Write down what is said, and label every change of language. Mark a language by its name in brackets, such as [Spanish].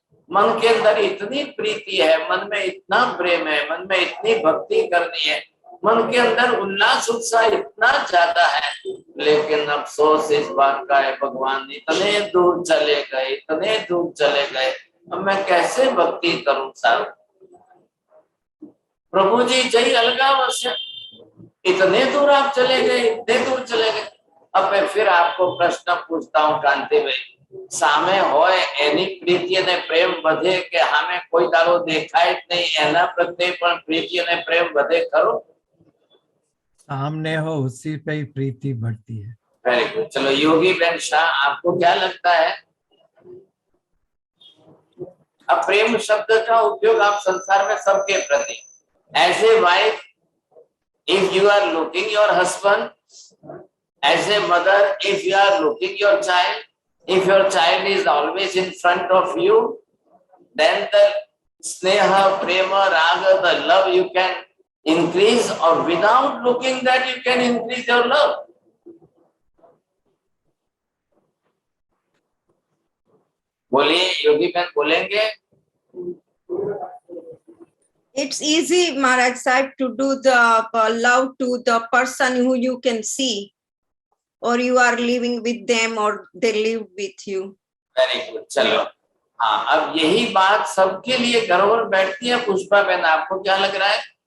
[Hindi] मन के अंदर इतनी प्रीति है, मन में इतना प्रेम है, मन में इतनी भक्ति करनी है, मन के अंदर उल्लास उत्साह इतना ज्यादा है, लेकिन अफसोस इस बात का है भगवान इतने दूर चले गए, इतने दूर चले गए, अब मैं कैसे भक्ति करूं साहब। प्रभु जी जय अलगावस्या, इतने दूर आप चले गए, इतने दूर चले गए। अब मैं फिर आपको प्रश्न पूछता हूँ [Gujarati] कांति भाई, सामे होय एनी प्रीति અને પ્રેમ વધે કે સામે કોઈ દાડો દેખાય જ નહીં એના પ્રત્યે પણ પ્રીતિ અને પ્રેમ વધે ખરો? [Hindi] सामने हो उसी पे ही प्रीति बढ़ती है। [English] Very good. [Hindi] चलो योगी बहन शाह, आपको क्या लगता है? अब प्रेम शब्द का उपयोग आप संसार में सबके प्रति, [English] As a wife if you are looking your husband, as a mother if you are looking your child, if your child is always in front of you, then the sneha, prema, raga, the love you can increase, or without looking that you can increase your love. [Hindi] बोलिए योगी बहन, बोलेंगे? [English] It's easy, Maharaj Sahib, to do the love to the person who you can see, or you are living with them or they live with you. Very good. [Hindi] चलो हाँ, अब यही बात सबके लिए घर पर बैठती है। पुष्पा बहन, आपको क्या लग रहा है?